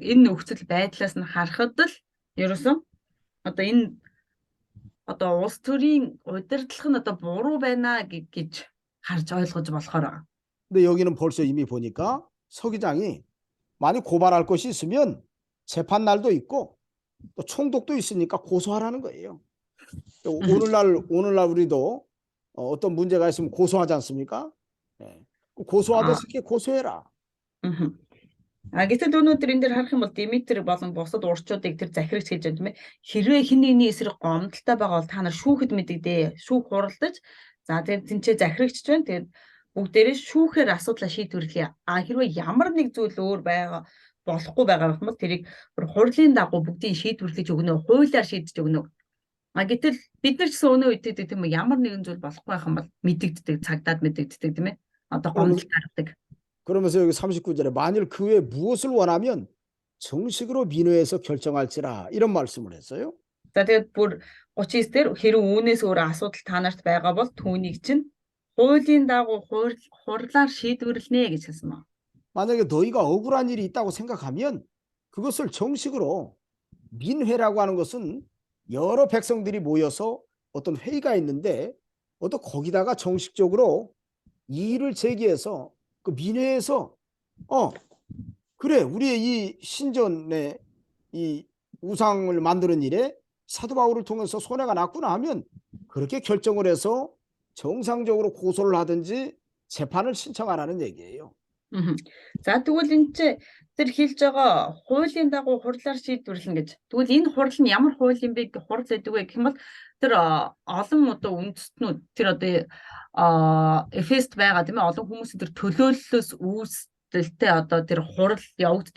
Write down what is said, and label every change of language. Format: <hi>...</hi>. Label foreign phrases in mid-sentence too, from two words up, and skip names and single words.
<mn>Энэ нөхцөл байдлаас нь харахад л ерөөсөн одоо энэ одоо улс төрийн удирдлага нь одоо буруу байна гэж харж ойлгож болохоор байгаа.</mn> <ko>근데 여기는 벌써 이미 보니까 서기장이 만약 고발할 것이 있으면 재판 날도 있고 또 총독도 있으니까 고소하라는 거예요. 오늘날 우리도 어떤 문제가 있으면 고소하지 않습니까? 고소하듯이 이렇게 고소해라.</ko> <mn>Гэтэл өнөөдөр энэ дээр харах юм бол Деметр болон бусад урчуудыг тэр захирагч гэж байна тийм ээ. Хэрвээ хэн нэгний эсрэг гомдолтой байгаа бол та нар шүүхэд мэдэгдээ. Шүүх хуралдаж за тэгээд тэнцээ захирагч байна. Тэгээд бүгдээрээ шүүхээр асуудлаа шийдвэрлэе. Хэрвээ ямар нэг зүйл өөр байгаа болохгүй байгаа юм бол тэрийг хурлын дагуу бүгдийг шийдвэрлэж өгнө. Хуулиар шийдэж өгнө. Гэтэл бид нар ч гэсэн өнөө үед тийм ээ ямар нэгэн зүйл болохгүй байх юм бол мэдэгддэг, цагдаад мэдэгддэг тийм ээ. Одоо гомдол гаргадаг.</mn> <ko>그러면서 여기 39절에 만일 그 외에 무엇을 원하면 정식으로 민회에서 결정할지라 이런 말씀을 했어요.</ko> <mn>За тэгээд бүр 39 дээр хэрэг үүнээс өөр асуудал та нарт байгаа бол түүнийг чинь хуулийн дагуу хурлаар шийдвэрлэнэ гэж хэлсэн байна.</mn> <ko>만약에 너희가 억울한 일이 있다고 생각하면 그것을 정식으로 민회라고 하는 것은 여러 백성들이 모여서 어떤 회의가 있는데 어떤 거기다가 정식적으로 이의를 제기해서 그 민회에서 그래 우리의 이 신전의 이 우상을 만드는 일에 사도 바울을 통해서 손해가 났구나 하면 그렇게 결정을 해서 정상적으로 고소를 하든지 재판을 신청하라는 얘기예요. Мгм.</ko> <mn>За тэгвэл энэ чи тэр хэлж байгаа хуулийн дагуу хурлаар шийдвэрлэн гэж. Тэгвэл энэ хурал нь ямар хууль юм бэ гэх хурал гэдэг вэ гэх юм бол тэр олон одоо үндэстнүүд тэр одоо Эфест байгаа тийм ээ олон хүмүүсийн тэр төлөөллөөс үүсдэлтэй одоо тэр хурал явагддаг.</mn>